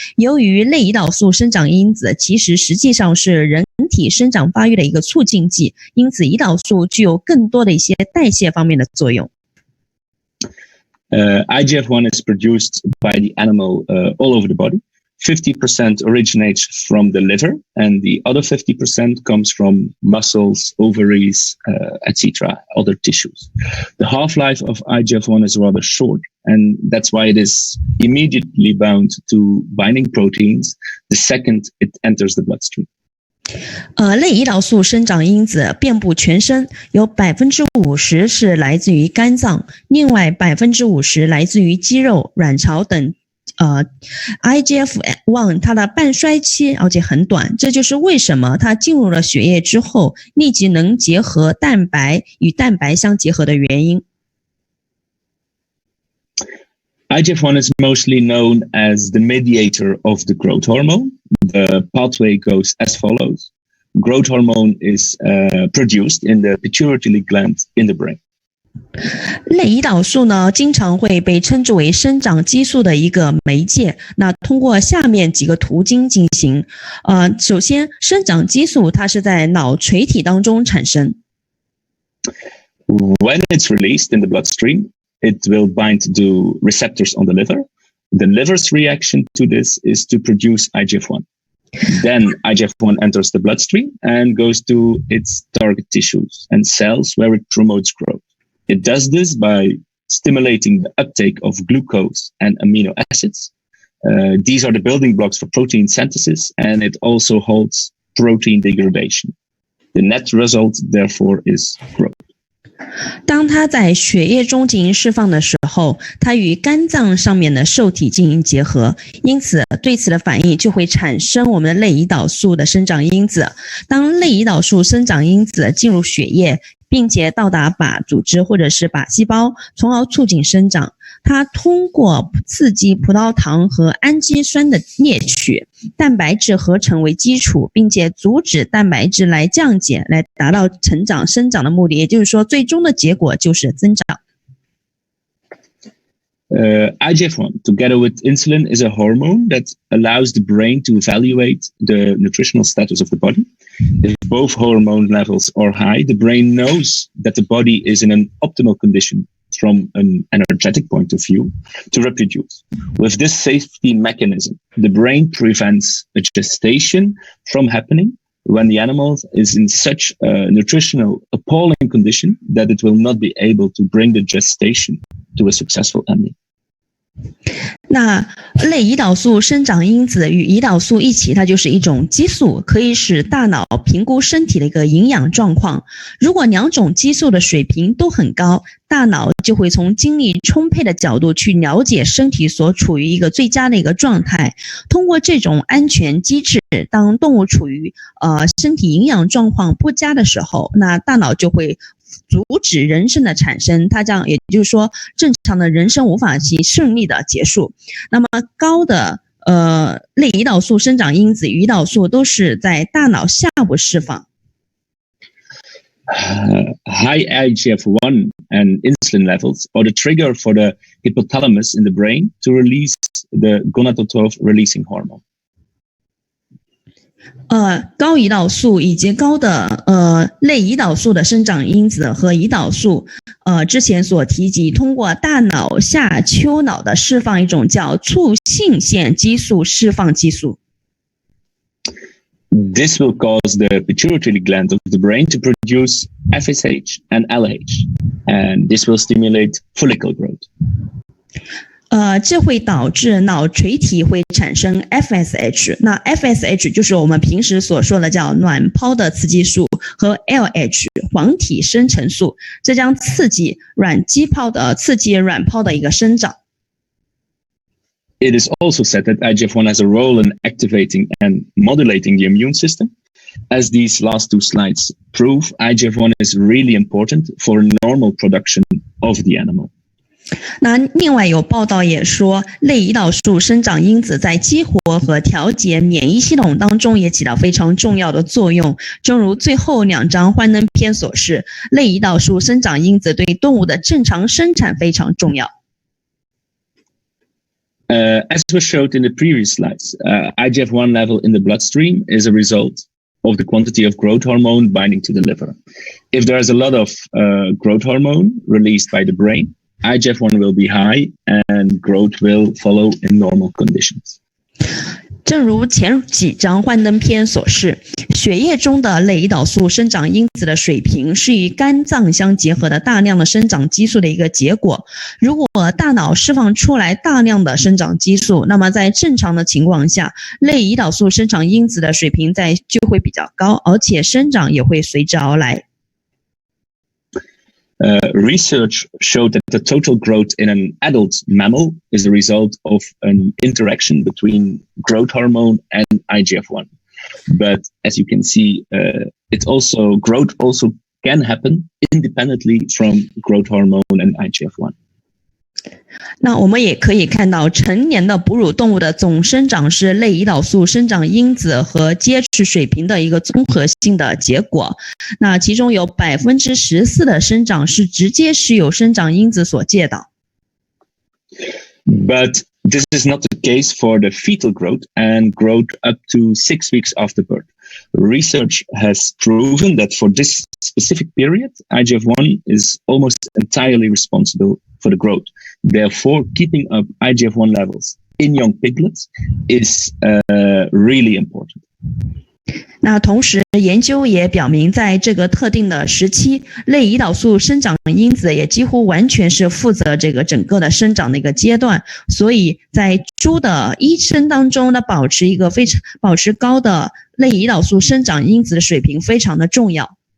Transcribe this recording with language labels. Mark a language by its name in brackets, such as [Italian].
[Chinese] 由于类胰岛素生长因子其实实际上是人体生长发育的一个促进剂，因此胰岛素具有更多的一些代谢方面的作用。 [English] IGF-1 is produced by the animal all over the body. 50% originates from the liver, and the other 50% comes from muscles, ovaries, etc., other tissues. The half-life of IGF-1 is rather short, and that's why it is immediately bound to binding proteins the second it enters the bloodstream. [Chinese] 类胰岛素生长因子遍布全身，有50%是来自于肝脏，另外50%来自于肌肉、卵巢等。 IGF-1 它的半衰期而且很短，这就是为什么它进入了血液之后，立即能结合蛋白与蛋白相结合的原因。 [English] IGF-1 is mostly known as the mediator of the growth hormone. The pathway goes as follows. Growth hormone is produced in the pituitary gland in the brain. [Chinese] 类胰岛素呢，经常会被称之为生长激素的一个媒介。那通过下面几个途径进行。首先，生长激素它是在脑垂体当中产生。 [English] When it's released in the bloodstream, it will bind to receptors on the liver. The liver's reaction to this is to produce IGF-1. Then IGF-1 enters the bloodstream and goes to its target tissues and cells where it promotes growth. It does this by stimulating the uptake of glucose and amino acids. These are the building blocks for protein synthesis, and it also halts protein degradation. The net result, therefore, is growth. [Chinese] 当它在血液中进行释放的时候，它与肝脏上面的受体进行结合，因此对此的反应就会产生我们的类胰岛素的生长因子。当类胰岛素生长因子进入血液，并且到达靶组织或者是靶细胞，从而促进生长。它通过刺激葡萄糖和氨基酸的摄取，蛋白质合成为基础，并且阻止蛋白质来降解，来达到生长的目的。也就是说，最终的结果就是增长。 [English] IGF-1, together with insulin, is a hormone that allows the brain to evaluate the nutritional status of the body. If both hormone levels are high, the brain knows that the body is in an optimal condition from an energetic point of view to reproduce. With this safety mechanism, the brain prevents a gestation from happening when the animal is in such a nutritional appalling condition that it will not be able to bring the gestation to a successful ending. [Chinese] 那类胰岛素生长因子与胰岛素一起，它就是一种激素，可以使大脑评估身体的一个营养状况。如果两种激素的水平都很高，大脑就会从精力充沛的角度去了解身体所处于一个最佳的一个状态。通过这种安全机制，当动物处于身体营养状况不佳的时候，那大脑就会阻止人参的产生，它这样也就是说，正常的人参无法去顺利的结束。那么高的类胰岛素生长因子与胰岛素都是在大脑下部释放。 [English] High IGF-1 and insulin levels are the trigger for the hypothalamus in the brain to release the gonadotroph releasing hormone. [Chinese] 高胰岛素以及高的类胰岛素的生长因子和胰岛素，之前所提及，通过大脑下丘脑的释放一种叫促性腺激素释放激素。 [English] This will cause the pituitary gland of the brain to produce FSH and LH, and this will stimulate follicle growth. [Chinese] 这会导致脑垂体会产生 FSH， 那 FSH 就是我们平时所说的叫卵泡的雌激素，和 LH 黄体生成素，这将刺激卵泡的一个生长。 [English] It is also said that IGF-1 has a role in activating and modulating the immune system. As these last two slides prove, IGF-1 is really important for normal production of the animal. [Chinese] 那另外有报道也说，类胰岛素生长因子在激活和调节免疫系统当中也起到非常重要的作用。正如最后2章幻灯片所示，类胰岛素生长因子对动物的正常生产非常重要。 [English] As was showed in the previous slides, IGF-1 level in the bloodstream is a result of the quantity of growth hormone binding to the liver. If there is a lot of growth hormone released by the brain, IGF-1 will be high and growth will follow in normal conditions. [Chinese] 正如前几章幻灯片所示，血液中的类胰岛素生长因子的水平是与肝脏相结合的大量的生长激素的一个结果。如果大脑释放出来大量的生长激素，那么在正常的情况下，类胰岛素生长因子的水平就会比较高，而且生长也会随之而来。 [English] Research showed that the total growth in an adult mammal is a result of an interaction between growth hormone and IGF-1. But as you can see, growth also can happen independently from growth hormone and IGF-1. [Chinese] 那我们也可以看到，成年的哺乳动物的总生长是类胰岛素生长因子和结实水平的一个综合性的结果。那其中有14%的生长是直接是由生长因子所介导。 [English] But this is not the case for the fetal growth and growth up to 6 weeks after birth. Research has proven that for this specific period, IGF-1 is almost entirely responsible for the growth. Therefore, keeping up IGF-1 levels in young piglets is really important. [Chinese] 那同时，研究也表明，在这个特定的时期，类胰岛素生长因子也几乎完全是负责这个整个的生长的一个阶段。所以在猪的一生当中呢，保持高的类胰岛素生长因子的水平非常的重要。